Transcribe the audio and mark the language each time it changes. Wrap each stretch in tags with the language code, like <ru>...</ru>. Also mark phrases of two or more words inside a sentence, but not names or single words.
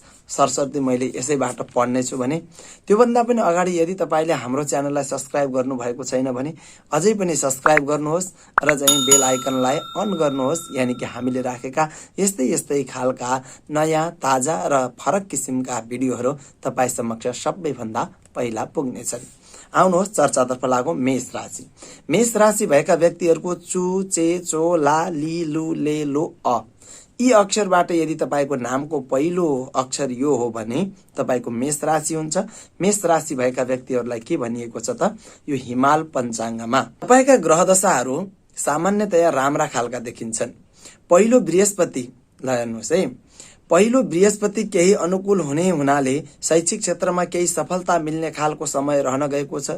<ne>सरसर्ती मैले यसैबाट पढ्ने छु भने त्योभन्दा पनि अगाडि यदि तपाईले हाम्रो च्यानललाई सब्स्क्राइब गर्नु भएको छैन भने अझै पनि सब्स्क्राइब गर्नुहोस् र चाहिँ</ne> <en>bell iconलाई on</en> <ne>गर्नुहोस्, यानि कि हामीले राखेका यस्तै खालका नयाँ, ताजा र फरक किसिमका भिडियोहरू तपाई समक्ष सबैभन्दा पहिला पुग्नेछन्। आउनुहोस् चर्चातर्फ लागौं। मेष राशि। मेष राशि भएका व्यक्तिहरूको चु, चे, चो, ला, ली, लु, ले, लो, अ यी अक्षरबाट यदि तपाईको नामको पहिलो अक्षर यो हो भने तपाईको मेष राशि हुन्छ। मेष राशि भएका व्यक्तिहरूलाई के भनिएको छ त यो हिमाल पञ्चाङ्गमा तपाईका ग्रह दशाहरू सामान्यतया राम्रा खालका देखिन्छन्। पहिलो बृहस्पति हेर्नुहोस् है, पहिलो बृहस्पति केही अनुकूल हुने हुनाले शैक्षिक क्षेत्रमा केही सफलता मिल्ने खालको समय रहन गएको छ।</ne>